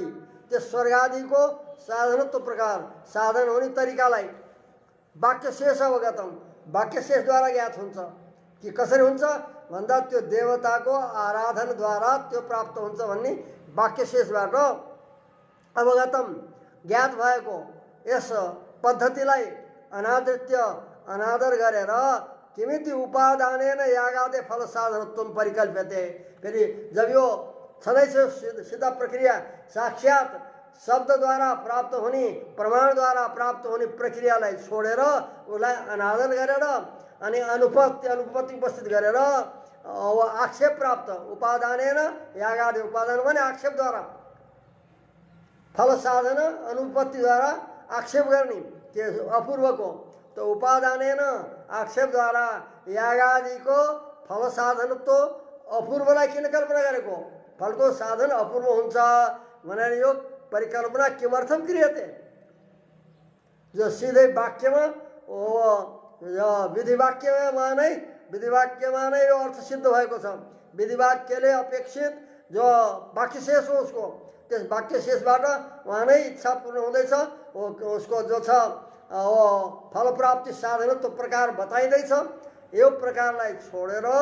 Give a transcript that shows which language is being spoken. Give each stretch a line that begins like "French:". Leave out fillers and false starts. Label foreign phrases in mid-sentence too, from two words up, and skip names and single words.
Nepali: त्यो स्वर्गादिको साधनत्व प्रकार साधन हुने तरिकालाई वाक्य शेष अवगतम, वाक्य शेषद्वारा ज्ञात हुन्छ कि कसरी हुन्छ भन्दा त्यो देवताको आराधनद्वारा त्यो प्राप्त हुन्छ भन्ने वाक्य शेषबाट अवगतम ज्ञात भएको यस पद्धतिलाई अनादृत्य अनादर गरेर
Sanskrit: किमिति उपादानेन यागादे फल साधनत्व परिकल्प्यते।
Nepali: फेरि जब यो छँदैछ सिद्ध प्रक्रिया साक्षात शब्दद्वारा प्राप्त हुने प्रमाणद्वारा प्राप्त हुने प्रक्रियालाई छोडेर उसलाई अनादर गरेर अनि अनुपत्ति उपस्थित गरेर आक्षेप प्राप्त उपादानेन यागादि उपादान भने आक्षेपद्वारा फल साधन अनुपत्तिद्वारा आक्षेप गर्ने त्यो अपूर्वको त उपादानेन आक्षेपद्वारा यागादिको फल साधनत्व अपूर्वलाई किन कल्पना गरेको फलको साधन अपूर्व हुन्छ भनेर यो परिकल्पना
Sanskrit: किमर्थम क्रियते
Nepali: जो सिधै वाक्यमा विधिवाक्यमा नै यो अर्थ सिद्ध भएको छ विधिवाक्यले अपेक्षित जो वाक्य शेष हो उसको त्यस वाक्य शेषबाट उहाँ नै इच्छा पूर्ण हुँदैछ उसको जो छ फल प्राप्ति साधन त्यो प्रकार बताइँदैछ यो प्रकारलाई छोडेर